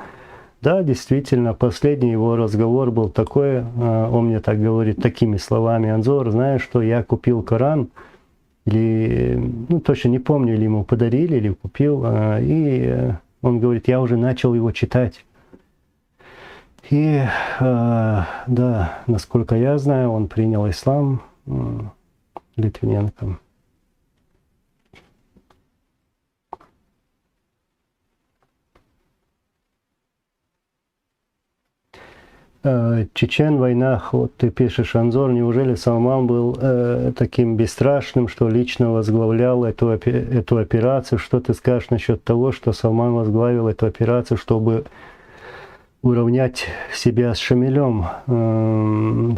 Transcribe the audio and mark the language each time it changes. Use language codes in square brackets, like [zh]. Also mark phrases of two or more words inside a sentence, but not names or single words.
[ru] Да, действительно, последний его разговор был такой, он мне так говорит, такими словами: Анзор, знаешь, что я купил Коран, или, ну, точно не помню, или ему подарили, или купил, и он говорит, я уже начал его читать. И, да, насколько я знаю, он принял ислам, Литвиненко. Чечен, войнах, вот ты пишешь, Анзор, неужели Салман был таким бесстрашным, что лично возглавлял эту операцию? Что ты скажешь насчет того, что Салман возглавил эту операцию, чтобы уравнять себя с Шамилем?